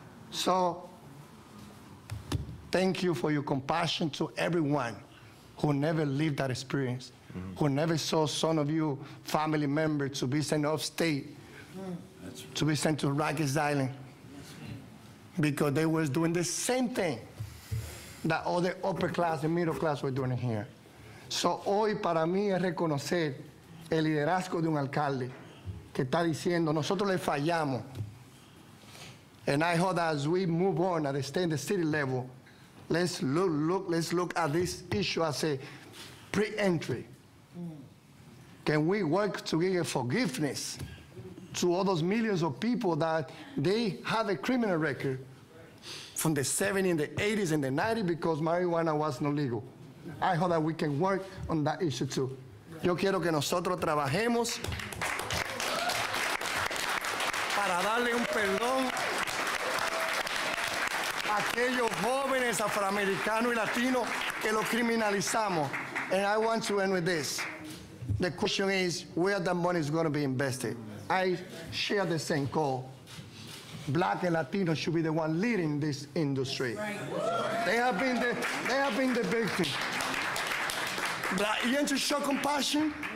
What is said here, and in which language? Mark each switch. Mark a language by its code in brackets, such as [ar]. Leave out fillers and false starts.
[en] So, thank you for your compassion to everyone who never lived that experience, who never saw some of you family members to be sent off state, to be sent to Rikers Island, because they were doing the same thing that all the upper class and middle class were doing here. [es] So hoy para mí es reconocer el liderazgo de un alcalde que está diciendo, nosotros le fallamos. [en] And I hope that as we move on at the state and the city level, let's look at this issue as a pre-entry. Can we work to give forgiveness to all those millions of people that they have a criminal record from the 70s, the 80s, and the 90s because marijuana was not legal? I hope that we can work on that issue too. [es] Yo quiero que nosotros trabajemos para darle un perdón a aquellos jóvenes afroamericanos y latinos que lo criminalizamos. [en] And I want to end with this. The question is, where the money is going to be invested? I share the same call. Black and Latino should be the one leading this industry. Right. They have been the victim. But you want to show compassion?